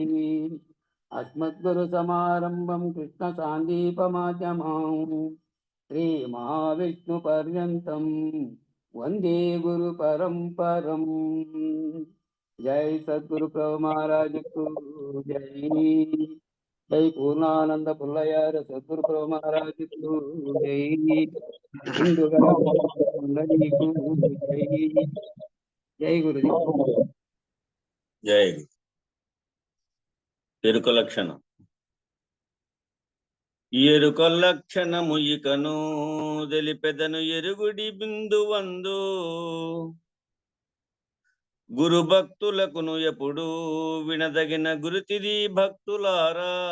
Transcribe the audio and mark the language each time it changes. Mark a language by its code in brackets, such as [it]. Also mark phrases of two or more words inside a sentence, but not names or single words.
[sa] अस्मद्गुरुसमारम्भं कृष्णसान्दीपमाध्यमां श्रीमहाविष्णुपर्यन्तं वन्दे गुरुपरम्परम्। [hi] जय सद्गुरु प्रभु महाराज को जय। [te] జై పూర్ణానంద పుల్లయార సద్గురు ప్రభు మహారాజు జై హిందుగల మండలీకు జై జై గురుజీ. జై ఎరుక లక్షణం. ఎరుక లక్షణము ఇకను తెలిపెదను ఎరుగుడి బిందువందు గురు భక్తులకును ఎప్పుడు వినదగిన గురుతిది భక్తులారా.